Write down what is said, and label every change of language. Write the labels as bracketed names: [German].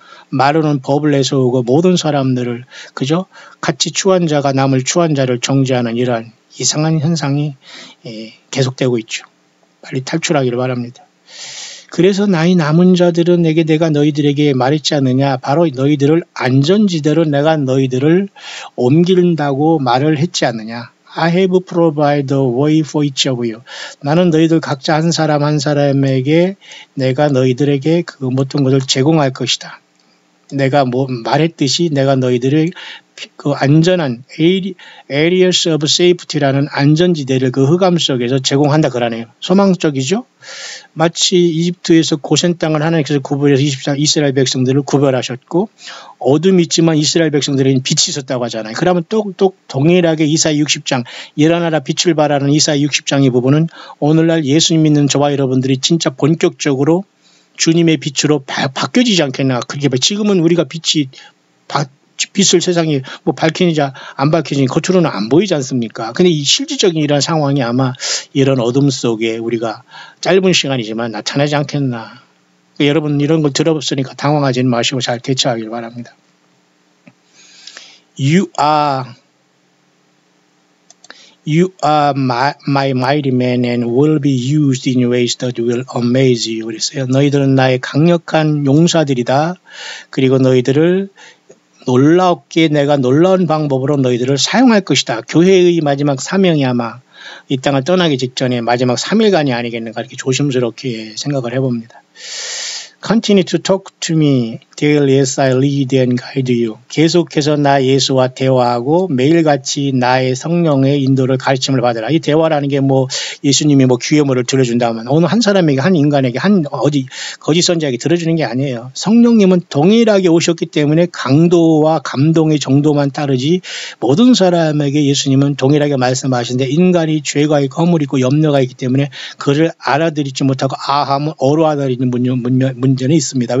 [Korean] 마루는 법을 내세우고 모든 사람들을 그죠? 같이 추한 자가 남을 추한 자를 정죄하는 이러한 이상한 현상이 계속되고 있죠. 빨리 탈출하기를 바랍니다. 그래서 나의 남은 자들은 내가 너희들에게 말했지 않느냐. 바로 너희들을 안전지대로 내가 너희들을 옮긴다고 말을 했지 않느냐. [English] I have provided a way for each of you. [Korean] 나는 너희들 각자 한 사람 한 사람에게 내가 너희들에게 그 모든 것을 제공할 것이다. 내가 말했듯이 내가 너희들의 그 안전한 [English] areas of safety [Korean] 라는 안전지대를 그 흑암 속에서 제공한다 그러네요. 소망적이죠. 마치 이집트에서 고센 땅을 하나님께서 구별해서 24 이스라엘 백성들을 구별하셨고 어둠이 있지만 이스라엘 백성들에게는 빛이 있었다고 하잖아요. 그러면 똑똑 동일하게 이사야 60장 일어나라 빛을 발하는 이사야 60장의 부분은 오늘날 예수님 믿는 저와 여러분들이 진짜 본격적으로 주님의 빛으로 바뀌어지지 않겠나. 그게 지금은 우리가 빛을 세상에 밝히는지 안 밝히는지 겉으로는 안 보이지 않습니까? 근데 이 실질적인 이런 상황이 아마 이런 어둠 속에 우리가 짧은 시간이지만 나타나지 않겠나. 여러분 이런 걸 들어봤으니까 당황하지는 마시고 잘 대처하길 바랍니다. [English] You are my mighty man and will be used in ways that will amaze you. [Korean] 그랬어요. 너희들은 나의 강력한 용사들이다. 그리고 너희들을 놀랍게 내가 놀라운 방법으로 너희들을 사용할 것이다. 교회의 마지막 사명이 아마 이 땅을 떠나기 직전에 마지막 3일간이 아니겠는가 이렇게 조심스럽게 생각을 해봅니다. [English] Continue to talk to me daily as I lead and guide you. [Korean] 계속해서 나 예수와 대화하고 매일같이 나의 성령의 인도를 가르침을 받으라. 이 대화라는 게 예수님이 귀에물을 들어준다면 어느 한 사람에게 한 인간에게 거짓 선지자에게 들어주는 게 아니에요. 성령님은 동일하게 오셨기 때문에 강도와 감동의 정도만 따르지 모든 사람에게 예수님은 동일하게 말씀하시는데 인간이 죄가 있고 허물이 있고 염려가 있기 때문에 그를 알아들이지 못하고 아함은 어루아다리는 문제는 있습니다.